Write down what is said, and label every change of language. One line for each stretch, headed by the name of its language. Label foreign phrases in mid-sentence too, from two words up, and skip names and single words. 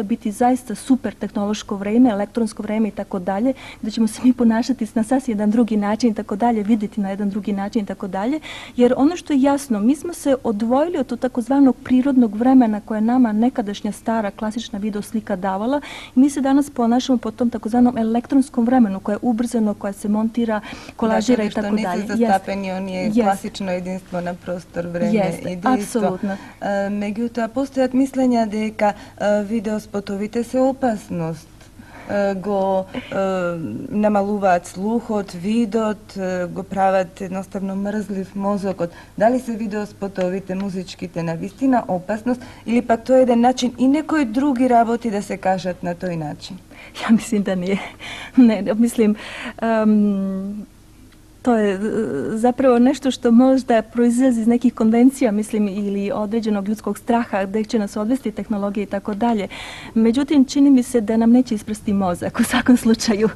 Serbian: biti zaista super tehnološko vreme, elektronsko vreme i tako dalje, gdje ćemo se mi ponašati na sasvim jedan drugi način i tako dalje, vidjeti na jedan drugi način i tako dalje, jer ono što je jasno, mi smo se odvojili od tog takozvanog prirodnog vremena koje nama nekadašnja stara klasična video slika davala i mi se danas ponašamo po tom takozvanom elektronskom vremenu koje je ubrzano, koje se montira, kolažira i tako dalje. Dakle, što nisu zastapeni, on je klasično jedinstvo na prostor, vreme i dejstvo. Apsolutno. Međutim, postoje mišljenja
Macedonian: дека видеоспотовите се опасност го намалуваат слухот, видот, го прават едноставно мрзлив мозокот. Дали се видеоспотовите, музичките навистина опасност или пак тоа е еден начин и некои други работи да се кажат на тој начин?
Serbian: Ja mislim da nije. Ne, mislim, to je zapravo nešto što možda proizlazi iz nekih konvencija, mislim, ili određenog ljudskog straha gdje će nas odvesti tehnologije i tako dalje. Međutim, čini mi se da nam neće isprsti mozak u svakom slučaju.